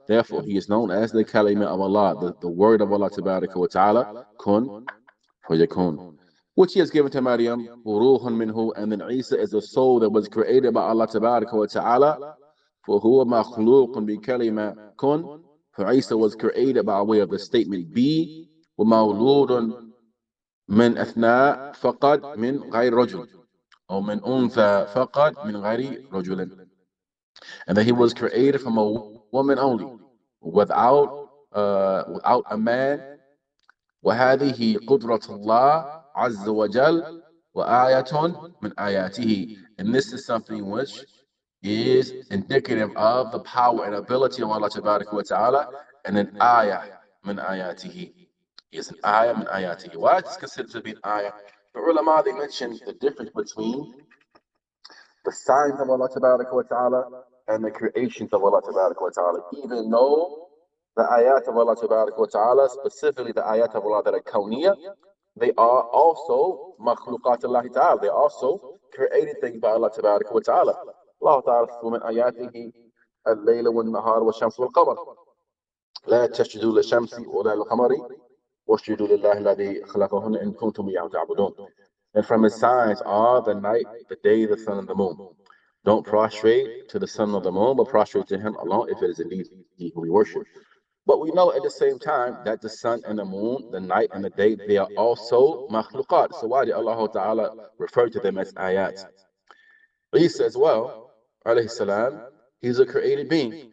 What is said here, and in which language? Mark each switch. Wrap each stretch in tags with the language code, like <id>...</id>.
<en>Therefore, he is known as the kalima of Allah, the word of Allah Ta'ala, kun, fayakun, which he has given to Maryam,</en> <ar>ruhun minhu,</ar> <en>and then Isa is the soul that was created by Allah Ta'ala</en> <ar>فهو مخلوق بكلمة كن.</ar> <en>For Isa was created by way of the statement be.</en> <ar>ومولود من أثناء فقط من غير رجل. أو من أنثى فقط من غير رجل.</ar> <en>And that he was created from a woman only, without a man. وهذه قدرة الله عز وجل وآية من آياته. And this is something which is indicative of the power and ability of Allah Tabaraka wa Ta'ala, and an</en> <ar>ayah min ayatihi.</ar> <en>Is an</en> <ar>ayah min ayatihi.</ar> <en>Why is this considered to be an ayah? The ulama, they mentioned the difference between the signs of Allah Tabaraka wa Ta'ala and the creations of Allah Tabaraka wa Ta'ala. Even though the ayat of Allah Tabaraka wa Ta'ala, specifically the ayat of Allah that are kawniyah, they are also makhluqat Allah Ta'ala. They are also created things by Allah Tabaraka wa Ta'ala.</en> <ar>Allah Ta'ala says, وَمِنْ آيَاتِهِ اللَّيْلَ وَالنَّهَارُ وَالشَّمْسُ وَالْقَمَرُ لَا تَسْجُدُوا لِلشَّمْسِ وَلَا لِلْقَمَرِ وَاسْجُدُوا لِلَّهِ الَّذِي خَلَقَهُنَّ إِن كُنتُمْ إِيَّاهُ تَعْبُدُونَ.</ar> <en>And from his signs are the night, the day, the sun, and the moon. Don't prostrate to the sun or the moon, but prostrate to him alone if it is indeed he who we worship. But we know at the same time that the sun and the moon, the night and the day, they are also makhluqat. So why did Allah Ta'ala refer to them as ayat? Isa as well, alayhi salam, he's a created being.</en>